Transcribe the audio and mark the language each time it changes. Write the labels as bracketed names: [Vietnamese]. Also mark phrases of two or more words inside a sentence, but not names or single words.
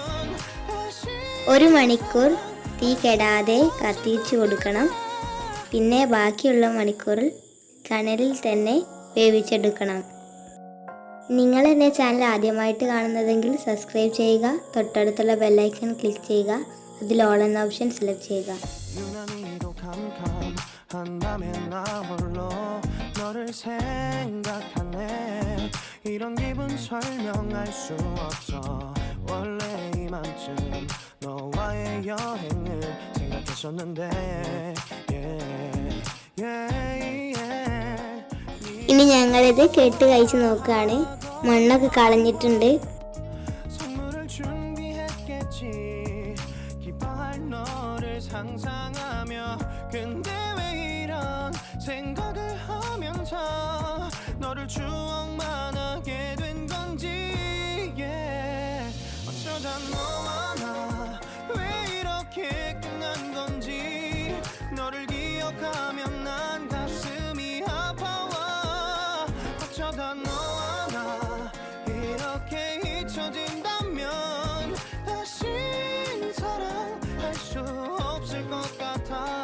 [Malayalam] 1 മണിക്കൂർ തീ കെടാതെ കത്തിച്ചു കൊടുക്കണം. പിന്നെ ബാക്കിയുള്ള മണിക്കൂറിൽ കനലിൽ തന്നെ വേവിച്ചെടുക്കണം. നിങ്ങൾ എൻ്റെ ചാനൽ ആദ്യമായിട്ട് കാണുന്നതെങ്കിൽ സബ്സ്ക്രൈബ് ചെയ്യുക. തൊട്ടടുത്തുള്ള ബെല്ലൈക്കൺ ക്ലിക്ക് ചെയ്യുക. അതിൽ ഓൾ എന്ന ഓപ്ഷൻ സെലക്ട് ചെയ്യുക. [Korean] 한밤에 나 홀로 너를 생각하네 이런 기분 설명할 수 없어 원래 이맘쯤 너와의 여행을 생각했었는데 [Malayalam] ഇനി ഞങ്ങളിത് കേട്ട് കഴിച്ച് നോക്കുകയാണ്. മണ്ണൊക്കെ കളഞ്ഞിട്ടുണ്ട്. [Korean] 선물을 준비했겠지 기뻐할 너를 상상하며 근데 생각을 하면서 너를 추억만 하게 된 건지 어쩌다 너와 나 왜 이렇게 끝난 건지 너를 기억하면 난 가슴이 아파와 어쩌다 너와 나 이렇게 잊혀진다면 다신 사랑할 수 없을 것 같아